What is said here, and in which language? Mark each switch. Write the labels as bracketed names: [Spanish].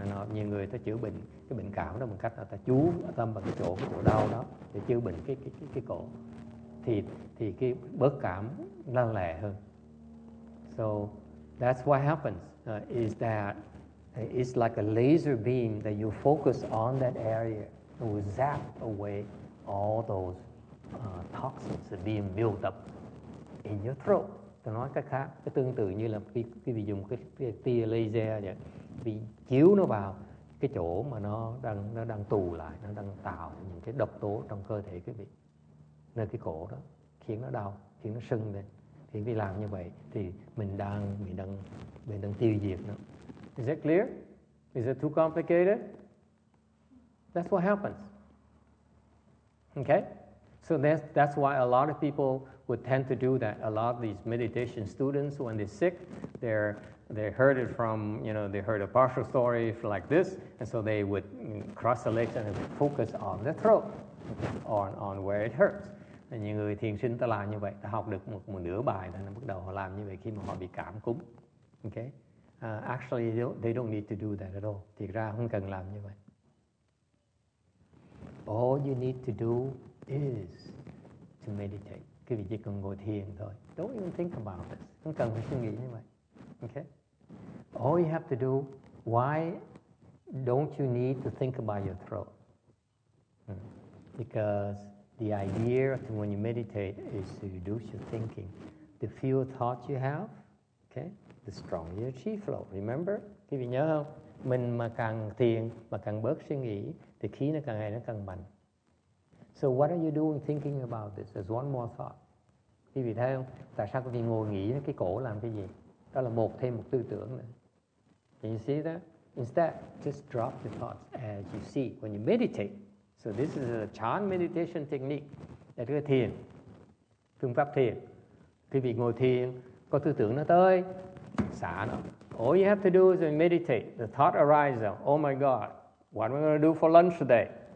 [Vietnamese] Nhiều người ta chữa bệnh cái bệnh cảm đó bằng cách là ta chú tâm vào cái chỗ đau đó để chữa bệnh cái cổ, thì cái bớt cảm lanh lẹ hơn. [English] So that's what happens is that it's like a laser beam that you focus on that area. It will zap away all those toxins that are being built up in your throat. [Vietnamese] Tôi nói cách khác, cái tương tự như là quý vị dùng cái tia laser vậy, vì chiếu nó vào cái chỗ mà nó đang tù lại, nó đang tạo những cái độc tố trong cơ thể quý vị, nơi cái cổ đó, khiến nó đau, khiến nó sưng lên. Thì vì làm như vậy thì mình đang tiêu diệt nó. [English] Is that clear? Is it too complicated? That's what happens. Okay? So that's why a lot of people would tend to do that. A lot of these meditation students, when they're sick, they heard it from, they heard a partial story like this, and so they would cross the legs and focus on the throat, on where it hurts. [Vietnamese] Nhiều người thiền sinh ta làm như vậy, ta học được một nửa bài là bắt đầu họ làm như vậy khi mà họ bị cảm cúm. [English] Okay? Actually, they don't need to do that at all. [Vietnamese] Thiệt ra không cần làm như vậy. [English] All you need to do is to meditate. [Vietnamese] Quý vị chỉ cần ngồi thiền thôi. [English] Don't even think about this. [Vietnamese] Không cần phải suy nghĩ như vậy. [English] Okay? All you have to do, why don't you need to think about your throat? Because the idea when you meditate is to reduce your thinking. The fewer thoughts you have, okay, the stronger your chi flow. Remember? [Vietnamese] Quý vị nhớ không? Mình mà càng thiền, mà càng bớt suy nghĩ, thì khí nó càng ngày nó càng mạnh. [English] So what are you doing thinking about this? There's one more thought. [Vietnamese] Quý vị thấy không? Tại sao quý vị ngồi nghĩ cái cổ làm cái gì? Đó là thêm một tư tưởng nữa. [English] Can you see that? Instead, just drop the thoughts as you see when you meditate. So this is a Chan meditation technique. [Vietnamese] Để cái thiền, phương pháp thiền. Quý vị ngồi thiền, có tư tưởng nó tới, xả nó. [English] All you have to do is meditate. The thought arises. Oh my God, what am I going to do for lunch today?